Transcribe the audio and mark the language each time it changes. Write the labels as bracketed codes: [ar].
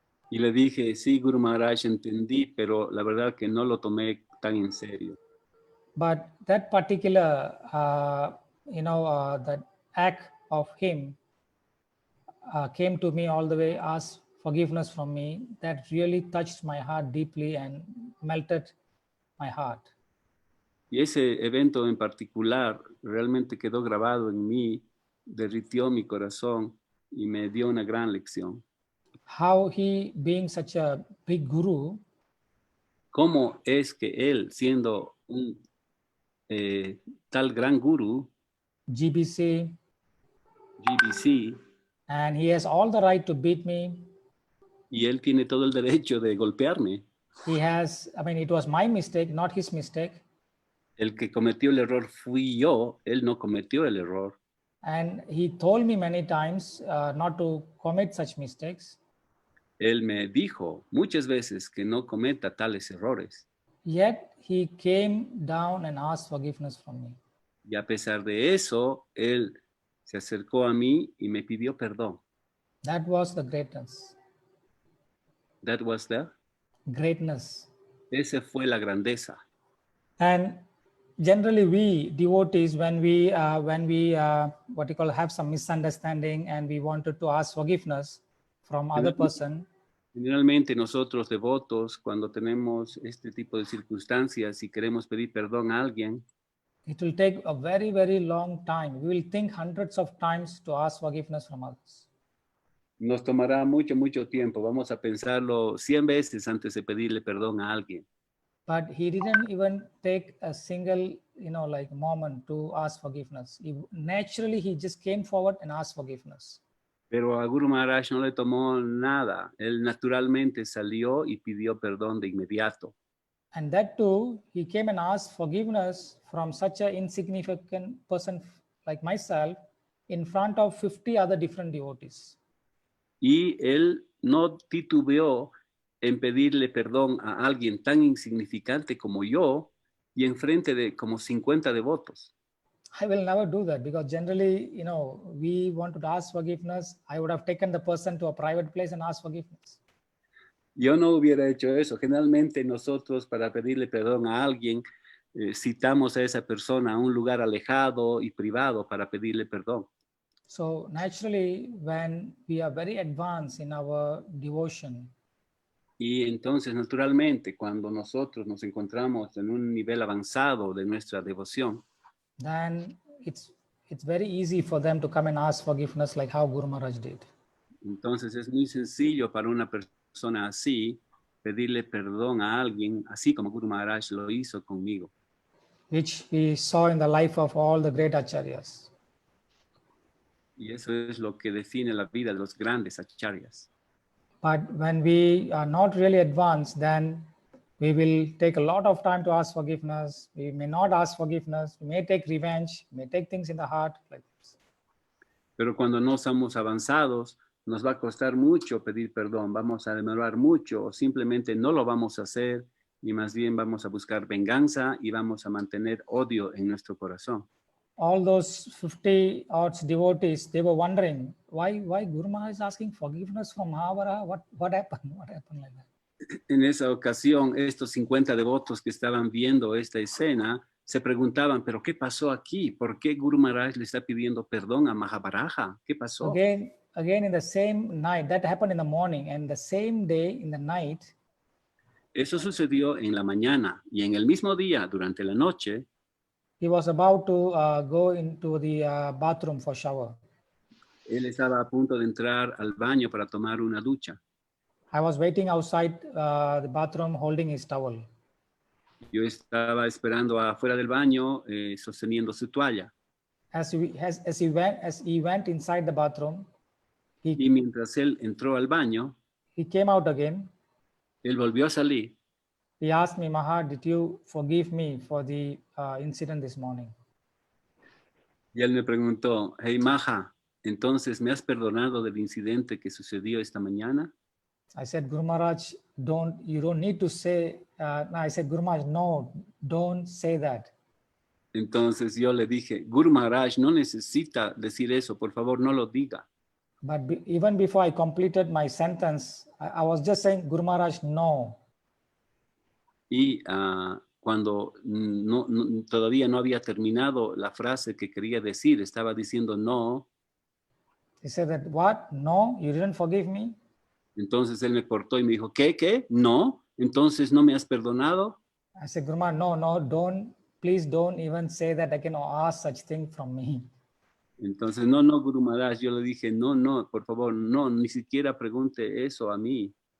[es] Y le dije, sí, Guru Maharaj, entendí, pero la verdad que no lo tomé tan en serio. [en] But that particular, that act of him came to me all the way, asked forgiveness from me, that really touched my heart deeply and melted my heart. [es] Y ese evento en particular realmente quedó grabado en mí, derritió mi corazón y me dio una gran lección. [en] How he, being such a big guru, [es] ¿Cómo es que él, siendo un tal gran guru, [en] GBC, [es] GBC, [en] and he has all the right to beat me? [es] y él tiene todo el derecho de golpearme? [en] He has, I mean, it was my mistake, not his mistake. [es] El que cometió el error fui yo, él no cometió el error. [en] And he told me many times not to commit such mistakes. [es] Él me dijo muchas veces que no cometa tales errores. [en] Yet he came down and asked forgiveness from me. [es] Y a pesar de eso, él se acercó a mí y me pidió perdón. [en] That was the greatness. That was the... Greatness. [es] Esa fue la grandeza. [en] And generally we devotees, when we what you call have some misunderstanding and we wanted to ask forgiveness from other person, [es] Generalmente nosotros devotos, cuando tenemos este tipo de circunstancias y queremos pedir perdón a alguien, [en] it will take a very, very long time. We will think hundreds of times to ask forgiveness from others. [es] nos tomará mucho tiempo. Vamos a pensarlo 100 veces antes de pedirle perdón a alguien. [en] But he didn't even take a single, moment to ask forgiveness. Naturally, he just came forward and asked forgiveness. [es] Pero a Guru Maharaj no le tomó nada. Él naturalmente salió y pidió perdón de inmediato. [en] And that too, he came and asked forgiveness from such an insignificant person like myself in front of 50 other different devotees. [es] Y él no titubeó en pedirle perdón a alguien tan insignificante como yo y enfrente de como 50 devotos. [en] I will never do that because generally, we want to ask forgiveness. I would have taken the person to a private place and asked forgiveness. [es] Yo no hubiera hecho eso. Generalmente nosotros para pedirle perdón a alguien citamos a esa persona a un lugar alejado y privado para pedirle perdón. [en] So naturally, when we are very advanced in our devotion, [es] y entonces naturalmente cuando nosotros nos encontramos en un nivel avanzado de nuestra devoción, [en] then it's very easy for them to come and ask forgiveness like how Guru Maharaj did. [es] Entonces es muy sencillo para una persona así pedirle perdón a alguien, así como Guru Maharaj lo hizo conmigo. [en] Which we saw in the life of all the great acharyas. [es] Y eso es lo que define la vida de los grandes acharyas. [en] But when we are not really advanced, then we will take a lot of time to ask forgiveness. We may not ask forgiveness. We may take revenge. We may take things in the heart like this. [es] Pero cuando no somos avanzados, nos va a costar mucho pedir perdón. Vamos a demorar mucho o simplemente no lo vamos a hacer y más bien vamos a buscar venganza y vamos a mantener odio en nuestro corazón. [en] All those 50 odd devotees, they were wondering why Guru Maharaj is asking forgiveness from Varaha. What happened? What happened like that? [es] En esa ocasión, estos 50 devotos que estaban viendo esta escena se preguntaban, ¿pero qué pasó aquí? ¿Por qué Guru Maharaj le está pidiendo perdón a Mahabaraja? ¿Qué pasó? [en] Again in the same night, that happened in the morning, and the same day in the night. [es] Eso sucedió en la mañana y en el mismo día, durante la noche, [en] he was about to go into the bathroom for shower. [es] Él estaba a punto de entrar al baño para tomar una ducha. [en] I was waiting outside the bathroom holding his towel. [es] Yo estaba esperando afuera del baño sosteniendo su toalla. [en] As he went inside the bathroom, [es] y mientras él entró al baño, [en] he came out again. [es] Él volvió a salir. [en] He asked me, Maha, did you forgive me for the incident this morning? [es] Y él me preguntó, hey Maha, entonces ¿me has perdonado del incidente que sucedió esta mañana? [en] I said, Guru Maharaj, you don't need to say, I said, Guru Maharaj, no, don't say that. [es] Entonces yo le dije, Guru Maharaj no necesita decir eso, por favor no lo diga. [en] But even before I completed my sentence, I was just saying, Guru Maharaj, no. [es] Y cuando todavía no había terminado la frase que quería decir, estaba diciendo no. [en] He said that, what? No, you didn't forgive me? [es] Entonces él me cortó y me dijo, ¿qué? No, entonces no me has perdonado. [en] I said, Guru Maharaj, no, please don't even say that I can ask such thing from me. [es] Entonces, no, Guru Maharaj, yo le dije, no, por favor, no, ni siquiera pregunte eso a mí.